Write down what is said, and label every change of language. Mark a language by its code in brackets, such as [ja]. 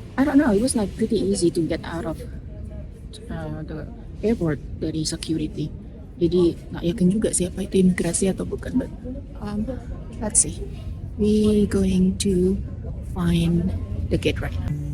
[en] I don't know, it was like pretty easy to get out of the airport [id] dari security. Jadi nggak yakin juga sih apa itu imigrasi atau bukan. [en] But let's see. We going to find the gate right now.